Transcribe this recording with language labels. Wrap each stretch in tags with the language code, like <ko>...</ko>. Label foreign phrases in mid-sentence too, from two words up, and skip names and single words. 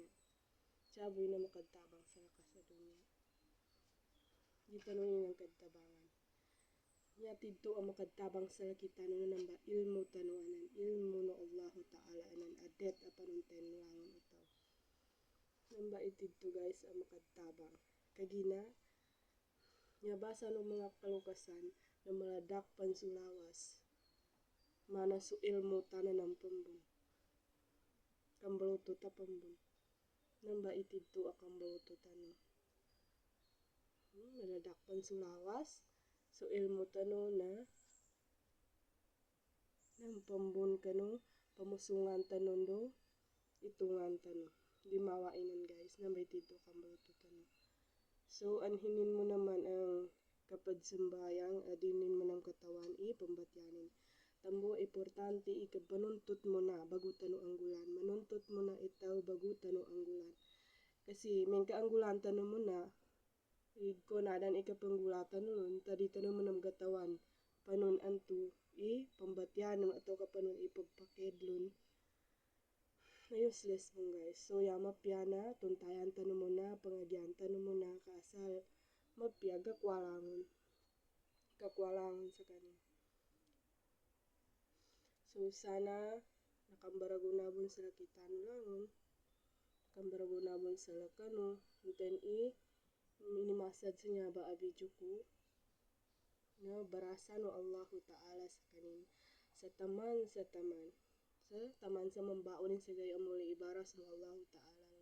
<mdh>Syabo inan makadtabang salaka sa dunya. Di tanong inan kadtabangan. Nya tidto ang makadtabang salakita no namba ilmu tanuanan. Ilmu no Allah Ta'ala anan adet apanunten langon utaw. Namba itidto guys ang makadtabang. Kagina, nya basa no mga kalukasan na maladak pansulawas. Mana su ilmu tanan ang pambun. Kambaluto ta pambun. Namba itidto ang kambaluto tano. Maladak pansulawas. So ilmu tano na nang pambun kano pamusungan tanon do itungan tano. Di mawainan guys. Namba itidto ang kambaluto tano. So</mdh> <tl>anhinin mo naman ang kapag</tl> <mdh>sembayang adinin mo ng katawan pambatyanin. Tambo importante ikapanuntot mo na bago tano ang gulan. Manuntot mo na itaw bago tano ang gulan. Kasi may kaanggulan tano mo na ko na dan ikapanggulatan nun tadi tano mo ng katawan panon anto pambatyanon ato kapanon ipagpakidlon. Na useless mo guys. So mapya na tuntayan tano mo na pangagyan tano mo na kaasal mapya gakwalangon. Kakwalangon sa kanin. So sana nakambaragunabon sila kita langon. Nakambaragunabon sila kano. Uten minimasad sa niya ba a video ko. No, barasa no Allah Ta'ala sa kanin. Sa taman sa sa mambaonin sa gayong muli ibaras no Allah Ta'ala.</mdh>